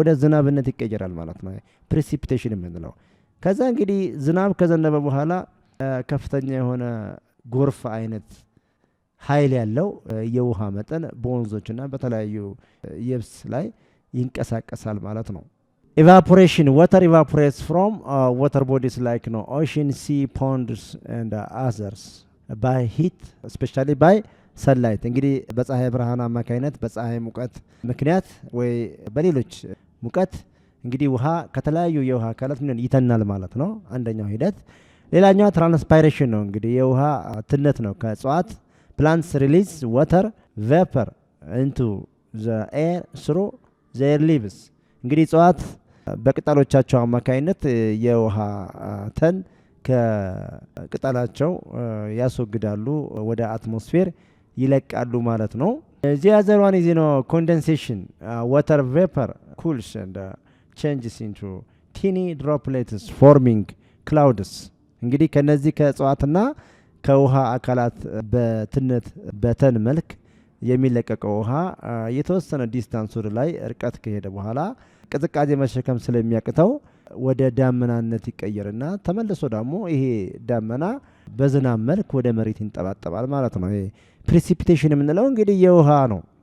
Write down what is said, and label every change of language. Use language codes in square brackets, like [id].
[am] ወደ ዝናብነት ይቀየራል ማለት ነው። ፕሬሲፒቴሽን የምንለው ከዛ እንግዲህ ዝናብ ከዘነበ በኋላ ከፍተኛ የሆነ ጎርፍ አይነት ኃይል ያለው የውሃ መጠን በወንዞችና በተለያዩ የብስ ላይ ይንቀሳቀሳል ማለት ነው። Evaporation. [en] Water evaporates from water bodies like ocean, sea, ponds and others by heat, especially by sunlight. [am] እንግዲህ በፀሐይ ብርሃን አማካይነት በፀሐይ ሙቀት ምክንያት ወይ በሌሎች ሙቀት እንግዲህ ውሃ ከተለያዩ የውሃ አካላት ምን ይተናል ማለት ነው አንደኛው ሂደት። ሌላኛው ትራንስፓይሬሽን ነው። እንግዲህ የውሃ ትነት ነው። ከእጽዋት [en] plants release water vapor into the air through their leaves። [am] እንግዲህ እጽዋት በቅጠሎቻቸው አማካይነት የውሃ ተን ከቅጠላቸው ያስወግዳሉ፣ ወደ አትሞስፌር ይለቃሉ ማለት ነው። [en] The other one is condensation. Water vapor cools and changes into teeny droplets forming clouds. [am] እንግዲህ ከነዚህ ከእጽዋትና ከውሃ አካላት በትነት በተን መልክ የሚለቀቀው ውሃ የተወሰነ ዲስታንስ ወደ ላይ ርቀት ከሄደ በኋላ ቅዝቃዜ መሸከም ስለሚያቅተው ወደ ዳመናነት ይቀየርና ተመልሶ ደግሞ ይሄ ዳመና በዝናብ መልክ ወደ መሬት ይንጠባጠባል ማለት ነው። ይሄ ፕሪሲፒቴሽን የምንለው እንግዲህ የውሃ ነው፣